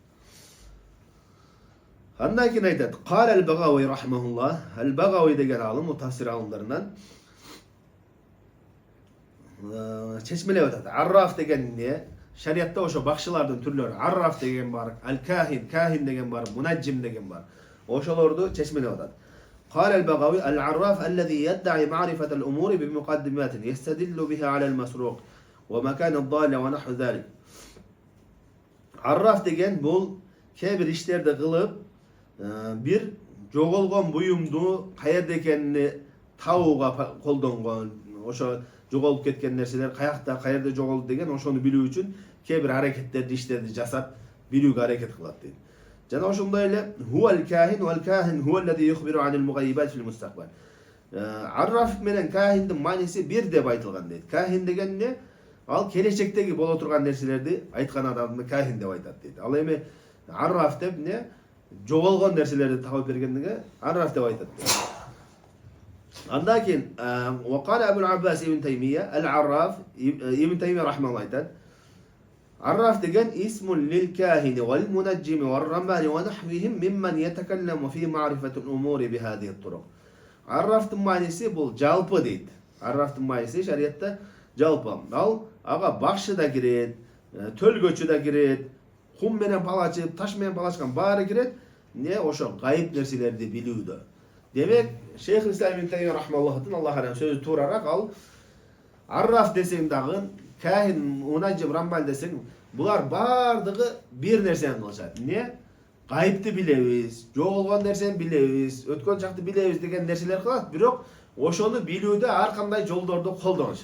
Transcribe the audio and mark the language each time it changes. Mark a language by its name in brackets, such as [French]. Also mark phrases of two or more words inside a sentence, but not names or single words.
[Kyrgyz] Андан кийин айтат: [Arabic] "قال البغوي رحمه الله". [Kyrgyz] Ал-Багави деген алым, мутассир алымдарынан чечмелеп атат. Арраф деген не? Шариатта ошо бакчылардын түрлөрү. Арраф деген бар, ал-Кахин, Кахин деген бар, Мунаджим деген бар. Ошолорду чечмелеп атат. [Arabic] قال البغوي العراف الذي يدعي معرفة الأمور بمقدمات يستدل بها على المسروق ومكان الضالة ونحو ذلك. [Kyrgyz] Arraf деген бул кээ бир иштерди кылып, бир жоголгон буюмду каерде экенин табууга колдонгон, ошо жоголуп кеткен нерселер каякта, каерде жоголду деген ошону билүү үчүн кээ бир аракеттерди, иштерди жасап билүүгө аракет кылат дейт. Жана ошондой эле [Arabic] هو الكاهن والكاهن هو الذي يخبر عن المغيبات في المستقبل. [Kyrgyz] Арраф менен кахиндин мааниси бир деп айтылган дейт. Кахин деген эмне? Ал келечектеги боло турган нерселерди айткан адамды кахин деп айтат дейт. Ал эми арраф деп эмне? Жоголгон нерселерди табып бергендиге арраф деп айтат. Андан кийин вакала Абул Аббас ибн Таймия ал-Арраф ибн Таймия рахмаллаху айтат. Арраф деген [Arabic] اسم للكاهن والمنجم والرمال ونحوهم ممن يتكلم في معرفة الأمور بهذه الطرق. [Kyrgyz] Аррафтын мааниси бул жалпы дейт. Аррафтын мааниси шариатта жалпы. Ал ага бакшы да кирет, төлгөчү да кирет, кум менен палачып, таш менен палачкан баары кирет. Не ошо гайып нерселерди билүүдө. Демек, Шейх Ислам ибн Таймия [Arabic] رحمه الله الله عليه [Kyrgyz] сөзү туурааак ал Арраф десең дагы, Кахин, Мунаджим, Рамбал десең, булар бардыгы бир нерсени кылышат. Не? Гайыпты билебиз, жоголгон нерсени билебиз, өткөн чакты билебиз деген нерселер кылат, бирок ошону билүүдө ар кандай жолдорду колдонушат.